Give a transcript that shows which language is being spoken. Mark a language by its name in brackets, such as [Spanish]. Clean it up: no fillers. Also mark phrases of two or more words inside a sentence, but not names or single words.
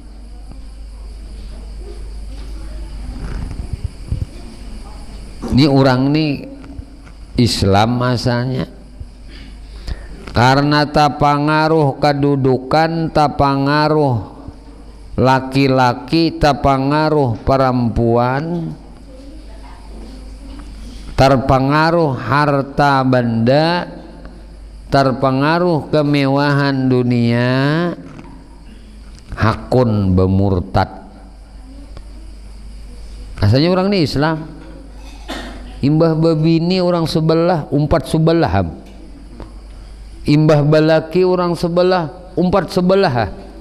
[Banjar] Ini orang nih Islam masanya, karena tak pengaruh kedudukan, tak pengaruh laki-laki, tak pengaruh perempuan, terpengaruh harta benda, terpengaruh kemewahan dunia, hakun bermurtad. Asalnya orang ini Islam, imbah babini orang sebelah, umpat sebelah, imbah balaki orang sebelah, umpat sebelah.